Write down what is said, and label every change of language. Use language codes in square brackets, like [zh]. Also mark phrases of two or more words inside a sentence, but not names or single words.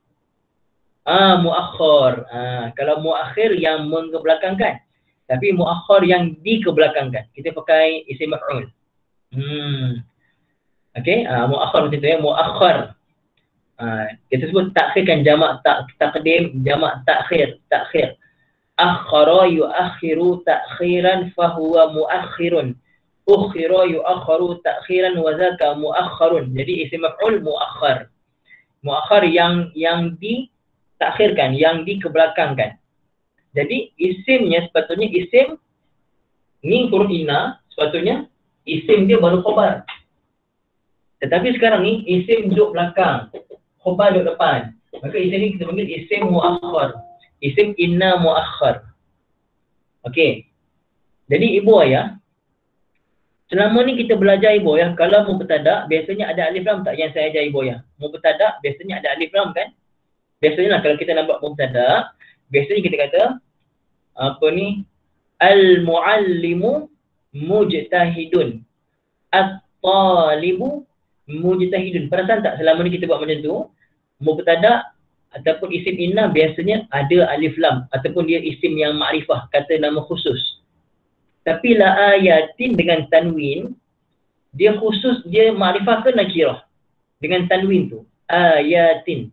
[ms] Muakhir. Kalau muakhir yang mengebelakangkan. Tapi muakhir yang dikebelakangkan. Kita pakai isim maf'ul. Okey, muakhir macam tu ya, muakhir. Kita sebut takhir kan, jamak taqdim, jamak takhir. [ar] أخّر يؤخّر تأخيرا فهو مؤخّر. أُخِّر يؤخَّر تأخيرا وذاك مؤخَّر. [ms] Jadi isim maf'ul muakhir. Muakhir yang ditakhirkan, yang dikebelakangkan. Jadi isimnya sepatutnya isim ni huruf inna, sepatutnya isim dia baru khabar. Tetapi sekarang ni isim duduk belakang, khabar duduk depan. Maka isim ni kita panggil isim muakhir. Isim inna muakhir. Okey. Jadi Ibu Ayah, selama ni kita belajar Ibu Ayah, kalau mubtada biasanya ada alif lam tak yang saya ajar Ibu Ayah? Mubtada biasanya ada alif lam kan? Biasanya lah kalau kita nak buat mubtada, biasanya kita kata apa ni? [ar] المعلم مجتهد. الطالب مجتهد. [ms] Perasan tak selama ni kita buat macam tu? Mubtada ataupun isim inna biasanya ada alif lam ataupun dia isim yang ma'rifah, kata nama khusus. Tapi [ar] لآياتٍ [ms] dengan tanwin, dia khusus, dia ma'rifah ke nakirah? Dengan tanwin tu, ayatin.